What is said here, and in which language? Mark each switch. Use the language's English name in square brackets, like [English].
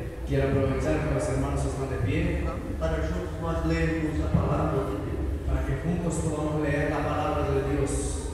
[Spanish] Quiero aprovechar que los hermanos están de pie [Portuguese] para juntos nós lermos a palavra de Deus. [Spanish] para que juntos podamos leer la palabra de Dios.